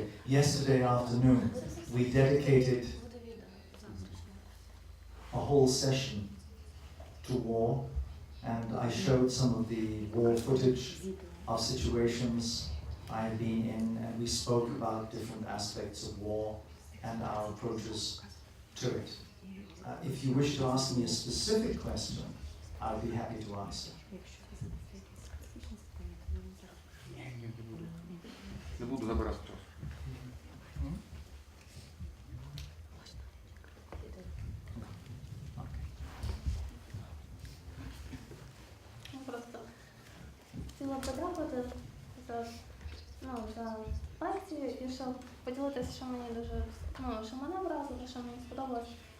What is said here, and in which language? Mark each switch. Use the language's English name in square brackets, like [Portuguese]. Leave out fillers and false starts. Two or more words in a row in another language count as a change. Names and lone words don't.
[English] Yesterday afternoon, we dedicated a whole session to war, and I showed some of the war footage of situations I've been in, and we spoke about different aspects of war and our approaches to it. If you wish to ask me a specific question, I'll be happy to answer. [Ukrainian] Не буду забирати час. Просто хотіла подякувати за лекцію і щоб поділитися, що мені дуже, що мене вразило, що мені сподобалось.